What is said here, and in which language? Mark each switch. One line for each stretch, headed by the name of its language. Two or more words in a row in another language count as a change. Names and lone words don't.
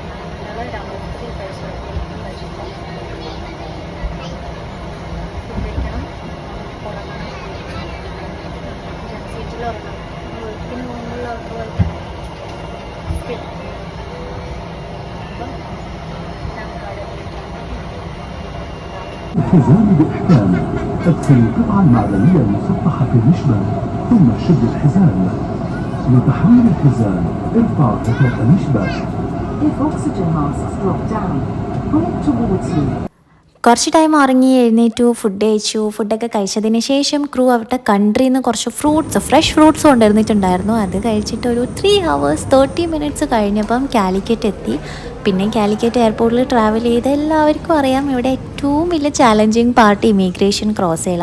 Malayalam: നല്ല രാത്രി പൈസ കഴിച്ചിട്ട് ഫുഡ് കഴിക്കണം, ഉറങ്ങണം. സീറ്റിൽ ഉറങ്ങണം. വർക്കിന് പോകുമ്പോൾ ഉറക്കം പോലെ തന്നെ. അപ്പം നമുക്കവിടെ
Arabic: الحزام بإحكام. ادخل القطعة المعدنية المسطحة في المشبك ثم شد الحزام. لتحويل الحزام ارفع غطاء المشبك.
English: If oxygen masks drop down, pull it towards you.
Malayalam: കുറച്ച് ടൈം ഉറങ്ങി എഴുന്നേറ്റു, ഫുഡ് കഴിച്ചു. ഫുഡൊക്കെ കഴിച്ചതിന് ശേഷം ക്രൂ അവരുടെ കൺട്രിയിൽ നിന്ന് കുറച്ച്
English: fresh fruits
Malayalam: കൊണ്ടുവന്നിട്ടുണ്ടായിരുന്നു. അത് കഴിച്ചിട്ട് ഒരു
English: 3 hours 30 minutes
Malayalam: കഴിഞ്ഞപ്പം കാലിക്കറ്റ് എത്തി. പിന്നെ കാലിക്കറ്റ് എയർപോർട്ടിൽ ട്രാവൽ ചെയ്ത് എല്ലാവർക്കും അറിയാം ഇവിടെ ഏറ്റവും വലിയ
English: challenging part immigration cross
Malayalam: ചെയ്യല.